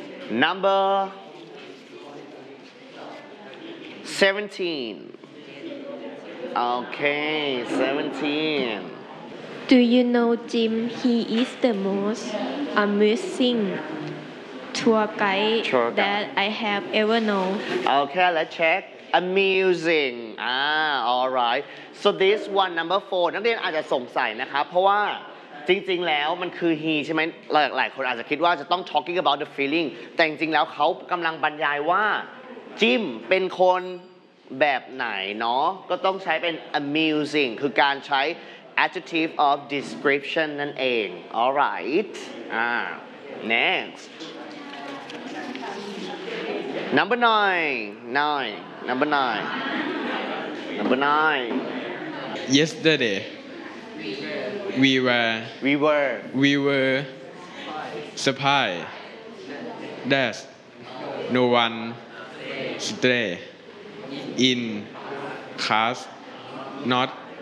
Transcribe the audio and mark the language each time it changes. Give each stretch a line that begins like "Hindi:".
English: Number 17. Okay, 17. Do you know Jim? He is the most amazing tour guide that I have ever known. Okay, let's check. Amusing. Alright.
Thai: So this one, number 4. นักเรียนอาจจะสงสัยนะครับเพราะว่าจริงๆแล้วมันคือ he ใช่ไหมหลายคนอาจจะคิดว่าจะต้อง talking about the feeling แต่จริงๆแล้วเขากำลังบรรยายว่าจิมเป็นคน แบบไหนเนาะก็ต้องใช้เป็น amusing คือการใช้ adjective of description นั่นเอง alright next number nine.
English: Yesterday, we were surprised that no one stay in class, not